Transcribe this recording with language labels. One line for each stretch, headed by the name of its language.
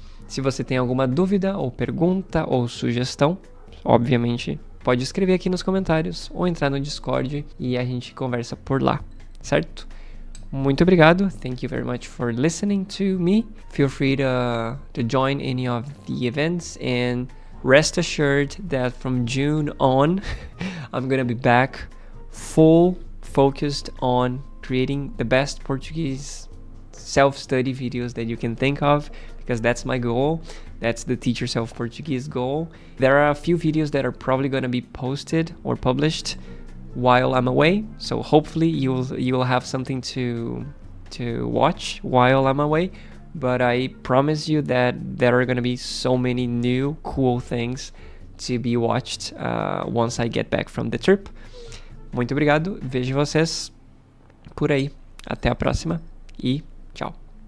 Portuguese: Se você tem alguma dúvida ou pergunta ou sugestão, obviamente pode escrever aqui nos comentários ou entrar no Discord e a gente conversa por lá, certo? Muito obrigado.
English: Thank you very much for listening to me. Feel free to join any of the events and rest assured that from June on, I'm gonna be back full focused on creating the best Portuguese self-study videos that you can think of, because that's my goal. That's the Teach Yourself Portuguese goal. There are a few videos that are probably going to be posted or published while I'm away, so hopefully you'll have something to watch while I'm away. But I promise you that there are going to be so many new cool things to be watched once I get back from the trip.
Portuguese: Muito obrigado, vejo vocês por aí. Até a próxima e tchau.